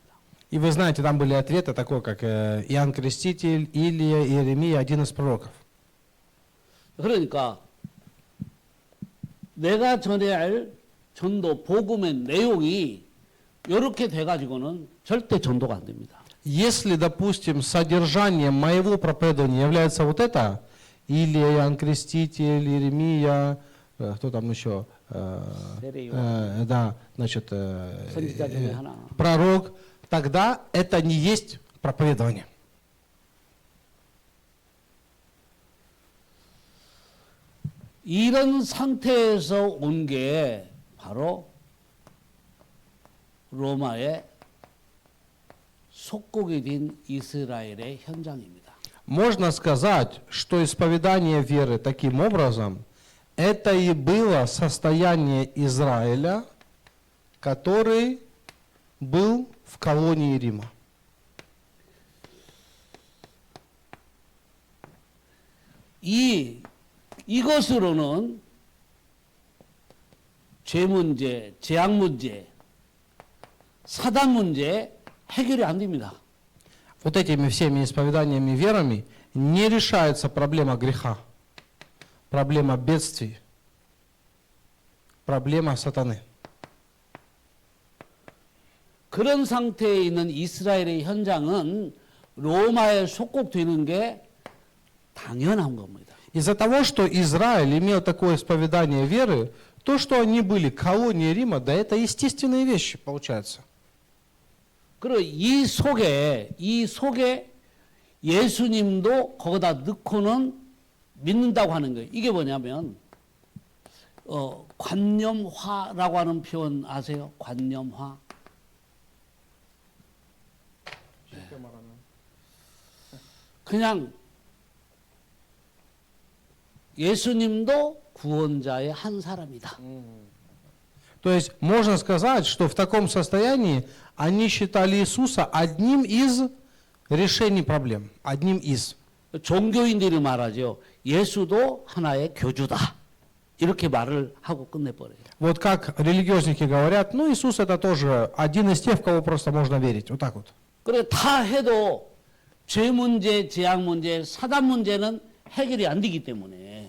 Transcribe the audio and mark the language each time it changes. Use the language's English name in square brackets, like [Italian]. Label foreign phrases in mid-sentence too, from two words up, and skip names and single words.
[Russian] И вы знаете, там были ответы, такой как Иоанн Креститель, Илия, Иеремия, один из пророков. [Korean] 그러니까 내가 전해야 할 전도 복음의 내용이 이렇게 돼가지고는 절대 전도가 안 됩니다. [Russian] Если, допустим, содержанием моего проповедования является вот это, Илия, Иоанн Креститель, Иеремия, кто там еще, да, значит, [Korean] 선지자 중에 하나. [Russian] пророк, тогда это не есть проповедование. [Korean] 이런 상태에서 온 게 바로 로마의 속국이 된 이스라엘의 현장입니다. [Russian] Можно сказать, что исповедание веры таким образом, это и было состояние Израиля, который был в колонии Рима. [Korean] 이것으로는 죄 문제, 재앙 문제, 사단 문제 해결이 안 됩니다. [Russian] Вот этими всеми исповеданиями верами не решается проблема греха, проблема бедствий, проблема сатаны. [Korean] 그런 상태에 있는 이스라엘의 현장은 로마에 속국되는 게 당연한 겁니다. [Russian] Из-за того, что Израиль имел такое исповедание веры, то, что они были колонией Рима, да это естественные вещи, получается. [Korean] 그리고 이 속에 예수님도 거기다 넣고는 믿는다고 하는 거예요. 이게 뭐냐면 관념화라고 하는 표현 아세요? 관념화. 그냥 예수님도 구원자의 한 사람이다. [Russian] То есть можно сказать, что в таком состоянии они считали Иисуса одним из решений проблем. Одним из. [Korean] 종교인들이 말하죠. 예수도 하나의 교주다. 이렇게 말을 하고 끝내버려요. [Russian] Вот как религиозники говорят, ну Иисус это тоже один из тех, в кого просто можно верить. Вот так вот. [Korean] 그래 다 해도 죄 문제, 재앙 문제, 사단 문제는 해결이 안 되기 때문에